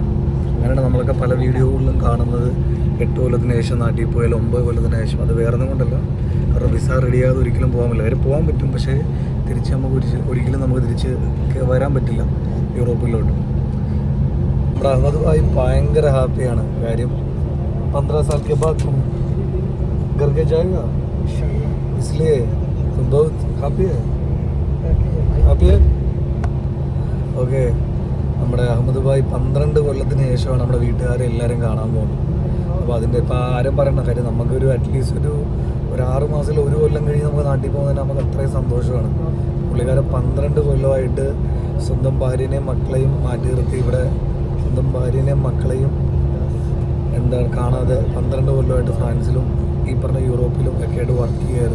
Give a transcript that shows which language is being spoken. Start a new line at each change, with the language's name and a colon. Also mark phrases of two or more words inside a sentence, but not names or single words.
Malayalam: അങ്ങനെയാണ് നമ്മളൊക്കെ പല വീഡിയോകളിലും കാണുന്നത് 8 കൊല്ലത്തിന് ശേഷം നാട്ടിൽ പോയാൽ 9 കൊല്ലത്തിന് ശേഷം. അത് വേറെ ഒന്നും കൊണ്ടല്ല, അവരുടെ വിസ റെഡിയാകാതെ ഒരിക്കലും പോകാൻ പറ്റില്ല. കാര്യം പോകാൻ പറ്റും, പക്ഷേ തിരിച്ച് ഒരിക്കലും നമുക്ക് തിരിച്ച് വരാൻ പറ്റില്ല യൂറോപ്പിലോട്ട്. നമ്മുടെ അഹമ്മദ് ഭായ് ഭയങ്കര ഹാപ്പിയാണ്.
Hindi: കാര്യം 15 साल के बाद तुम घर के जाएगा, इसलिए तुम बहुत हैप्पी है.
Malayalam: ഓക്കെ, നമ്മുടെ അഹമ്മദ് ഭായ് 12 കൊല്ലത്തിന് ശേഷമാണ് നമ്മുടെ വീട്ടുകാരെ എല്ലാവരും കാണാൻ പോകുന്നത്. അപ്പോൾ അതിൻ്റെ ഇപ്പോൾ ആരും പറയണ കാര്യം നമുക്കൊരു
English: at least
Malayalam: ഒരു 6 മാസത്തിൽ 1 കൊല്ലം കഴിഞ്ഞ് നമുക്ക് നാട്ടിൽ പോകുന്നതിന് നമുക്ക് അത്രയും സന്തോഷമാണ്. പുള്ളിക്കാരൻ 12 കൊല്ലമായിട്ട് സ്വന്തം ഭാര്യനെയും മക്കളെയും മാറ്റി നിർത്തി ഇവിടെ സ്വന്തം ഭാര്യനെയും മക്കളെയും കാണാതെ 12 കൊല്ലമായിട്ട് ഫ്രാൻസിലും ഈ പറഞ്ഞ യൂറോപ്പിലും ഒക്കെ ആയിട്ട് വർക്ക് ചെയ്യുമായിരുന്നു.